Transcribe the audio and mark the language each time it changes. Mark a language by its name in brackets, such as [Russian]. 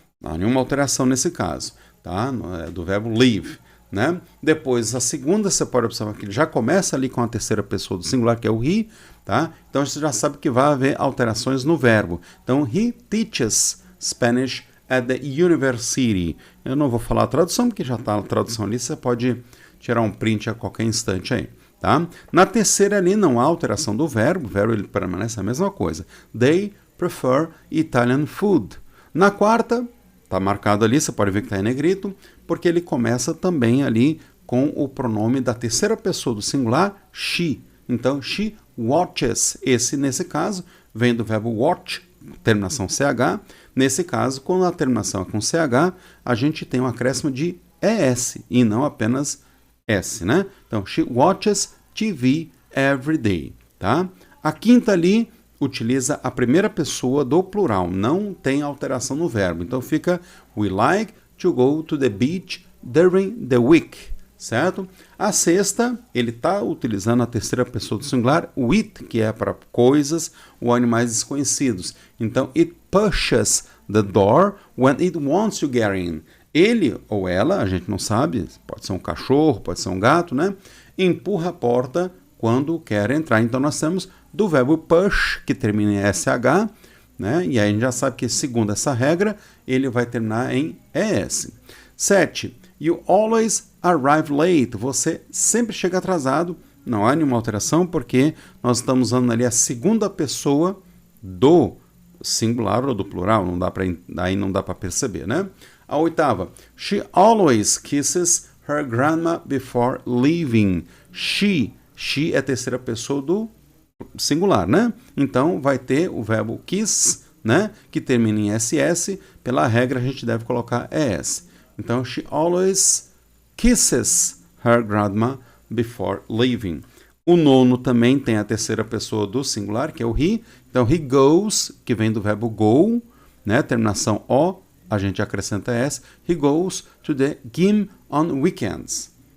[Portuguese] Não há nenhuma alteração nesse caso, tá? Do verbo live, né? Depois, a segunda, você pode observar que ele já começa ali com a terceira pessoa do singular, que é o he, tá? Então, você já sabe que vai haver alterações no verbo. [English] Então, he teaches Spanish at the university. [Portuguese] Eu não vou falar a tradução, porque já está a tradução ali, você pode tirar um print a qualquer instante aí, tá? Na terceira ali, não há alteração do verbo, o verbo ele permanece a mesma coisa. [English] They prefer Italian food. [Portuguese] Na quarta, está marcado ali, você pode ver que está em negrito, porque ele começa também ali com o pronome da terceira pessoa do singular, she. Então, [English] she watches. [Portuguese] Esse, nesse caso, vem do verbo watch, terminação CH. Nesse caso, quando a terminação é com CH, a gente tem um acréscimo de ES e não apenas S, né? [English] Então, she watches TV every day, tá? [Portuguese] A quinta ali utiliza a primeira pessoa do plural, não tem alteração no verbo. Então fica [English] we like to go to the beach during the week, certo? [Portuguese] A sexta, ele está utilizando a terceira pessoa do singular, with, que é para coisas ou animais desconhecidos. [English] Então, it pushes the door when it wants to get in. [Portuguese] Ele ou ela, a gente não sabe, pode ser um cachorro, pode ser um gato, né? Empurra a porta quando quer entrar. Então, nós temos do verbo push, que termina em SH, né? E aí a gente já sabe que, segundo essa regra, ele vai terminar em ES. 7. [English] You always arrive late. [Portuguese] Você sempre chega atrasado. Não há nenhuma alteração, porque nós estamos usando ali a segunda pessoa do singular ou do plural. Aí não dá para perceber, né? A oitava. [English] She always kisses her grandma before leaving. [Portuguese] She é a terceira pessoa do singular, né? Então vai ter o verbo kiss, né? Que termina em SS. Pela regra a gente deve colocar ES. [English] Então, she always kisses her grandma before leaving. [Portuguese] O nono também tem a terceira pessoa do singular, que é o he. Então, [English] he goes, [Portuguese] que vem do verbo go, né? Terminação O, a gente acrescenta S. [English] He goes to the gym on weekends.